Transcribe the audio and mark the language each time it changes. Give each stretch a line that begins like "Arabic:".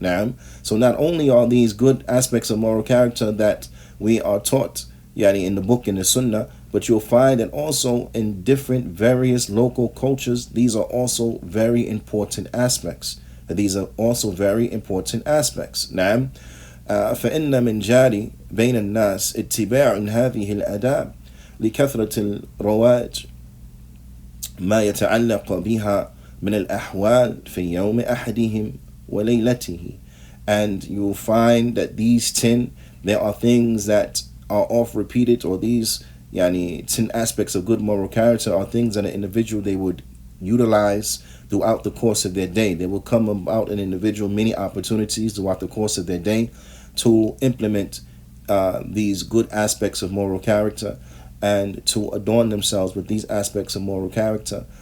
English: Now, so not only are these good aspects of moral character that we are taught in the book and the Sunnah, but you'll find that also in different various local cultures, these are also very important aspects. These are also very important aspects.
Arabic: نعم. فإن من جاري بين الناس اتباع هذه الآداب لكثرة الرواج ما يتعلق بها من الأحوال في يوم أحدهم وليلته.
English: And you'll find that these 10, there are things that are oft repeated, or these 10 aspects of good moral character are things that an individual they would utilize throughout the course of their day. There will come about an individual many opportunities throughout the course of their day to implement these good aspects of moral character and to adorn themselves with these aspects of moral character.